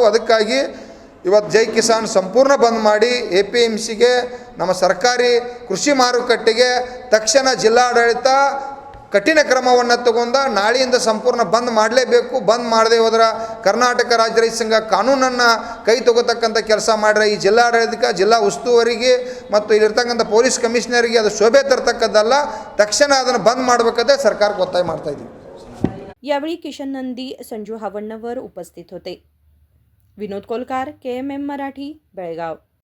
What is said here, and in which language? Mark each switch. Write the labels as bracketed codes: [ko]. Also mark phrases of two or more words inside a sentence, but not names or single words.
[kn] ಅದಕ್ಕಾಗಿ ಇವತ್ತು ಜೈ ಕಿಸಾನ್ ಸಂಪೂರ್ಣ ಬಂದ್ ಮಾಡಿ APMCಗೆ, ನಮ್ಮ ಸರ್ಕಾರಿ ಕೃಷಿ ಮಾರುಕಟ್ಟೆಗೆ ತಕ್ಷಣ ಜಿಲ್ಲಾಡಳಿತ ಕಠಿಣ ಕ್ರಮವನ್ನು ತಗೊಂಡ ನಾಳೆಯಿಂದ ಸಂಪೂರ್ಣ ಬಂದ್ ಮಾಡಲೇಬೇಕು. ಬಂದ್ ಮಾಡದೆ ಹೋದ್ರೆ ಕರ್ನಾಟಕ ರಾಜ್ಯ ರೈತ ಸಂಘ ಕಾನೂನನ್ನು ಕೈ ತಗೋತಕ್ಕಂಥ ಕೆಲಸ ಮಾಡ್ರೆ ಈ ಜಿಲ್ಲಾಡಳಿತಕ್ಕೆ, ಜಿಲ್ಲಾ ಉಸ್ತುವಾರಿಗೆ ಮತ್ತು ಇಲ್ಲಿರ್ತಕ್ಕಂಥ ಪೊಲೀಸ್ ಕಮಿಷನರಿಗೆ ಅದು ಶೋಭೆ ತರ್ತಕ್ಕದ್ದಲ್ಲ. ತಕ್ಷಣ ಅದನ್ನು ಬಂದ್ ಮಾಡಬೇಕಾದ್ರೆ ಸರ್ಕಾರಕ್ಕೆ ಒತ್ತಾಯ ಮಾಡ್ತಾ ಇದ್ದೀವಿ. [mr] यावेळी किशन नंदी, संजू हावण्णवर उपस्थित होते. विनोद कोलकार, KMM मराठी, बेळगाव.